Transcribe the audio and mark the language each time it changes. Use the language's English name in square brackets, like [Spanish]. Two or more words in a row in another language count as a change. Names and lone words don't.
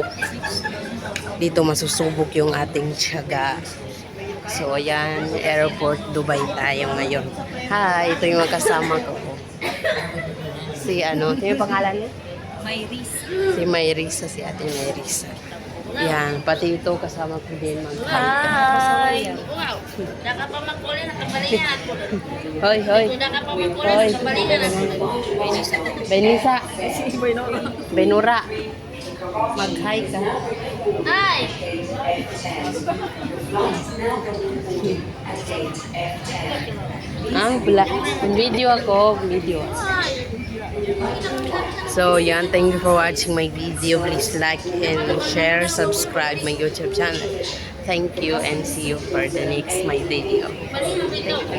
[Filipino] Dito masusubok yung ating tiyaga. So, ayan, airport Dubai tayo ngayon. Hi, ito yung kasama ko. Sino yung pangalan niya? Mayrisa. Si Mayrisa, si ate Mayrisa. Yan, pati ito kasama ko din mag-hi. [English] Hi! Wow! Daka pa magkuli, nakabalingan. Hoy, hoy. Daka pa magkuli, Hoy. nakabalingan. Benisa. Benura. [Filipino] Mag-hi ka. [English] Hi! [Filipino] Video ako. Video. So, yan. [English] Thank you for watching my video. Please like and share, subscribe my YouTube channel. Thank you and see you for the next my video. Thank you.